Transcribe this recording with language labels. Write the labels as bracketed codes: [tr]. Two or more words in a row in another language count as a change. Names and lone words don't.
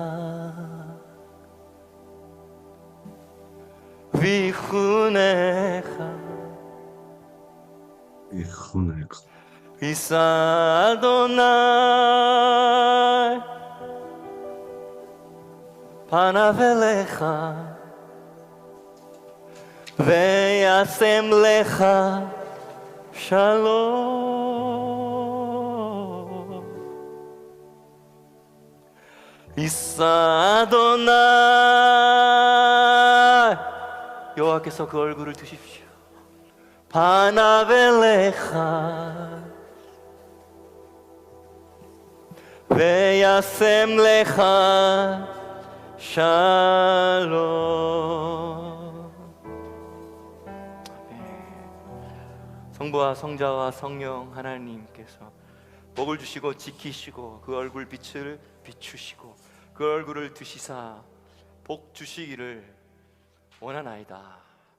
[he] ויחונך יישא אדוני פניו אליך וישם לך שלום. יישא אדוני [ko] 여호와께서 그 얼굴을 드십시오. [he] פניו אליך וישם לך 샬롬. [ko] 성부와 성자와 성령 하나님께서 복을 주시고 지키시고 그 얼굴 빛을 비추시고 그 얼굴을 드시사 복 주시기를 원하나이다.